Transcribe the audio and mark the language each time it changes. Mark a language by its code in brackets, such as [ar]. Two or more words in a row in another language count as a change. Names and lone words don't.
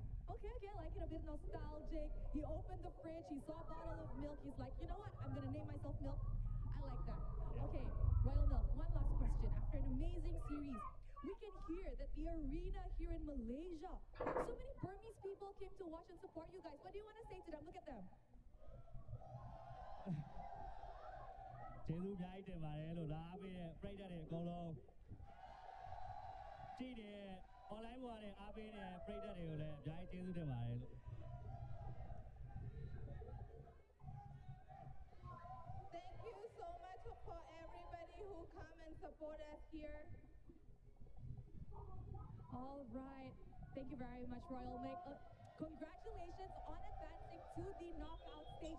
[en] Okay, I like it, a bit nostalgic. He opened the fridge, he saw a bottle of milk. He's like, you know what? I'm gonna name myself Milk. I like that. Yeah. Okay, Royal Milk, one last question. After an amazing series, we can hear that the arena here in Malaysia, so many Burmese people came to watch and support you guys. What do you want to say to them? Look at them. [my] ကျေးဇူးအများကြီးတင်ပါတယ်လို့လာအားပေးတဲ့ပရိသတ်တွေအကုန်လုံးကြည့်တဲ့ online ပေါ်ကနေအားပေးတဲ့ပရိသတ်တွေကိုလည်းအများကြီးကျေးဇူးတင်ပါတယ်လို့ [en] Thank you so much for everybody who come and support us here. All right. Thank you very much, Royal Mick. Congratulations on advancing to the knockout stage.